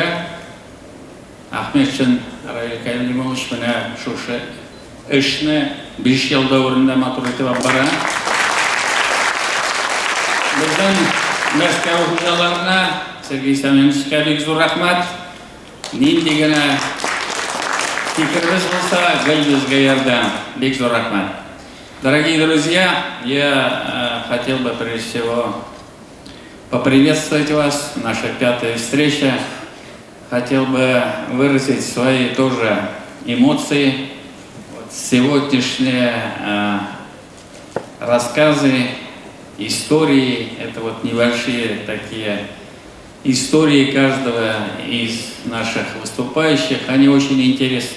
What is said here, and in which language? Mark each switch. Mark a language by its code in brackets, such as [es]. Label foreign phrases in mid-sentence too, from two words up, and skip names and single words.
[tt] Ахметшин Равиль Кәлимович менә шушы эшне 5 ел дәврендә матур итеп бара. Безнең Мәскәү хуҗаларына, Сергей Семеновичка бик зур рәхмәт. Нинди генә фикербез булса, безгә ярдәм. Бик зур рәхмәт. [ru] Дорогие друзья, я хотел бы прежде всего поприветствовать вас, наша 5-я встреча. Хотел бы выразить свои тоже эмоции. Сегодняшние рассказы, истории, это вот небольшие такие истории каждого из наших выступающих, они очень интересны.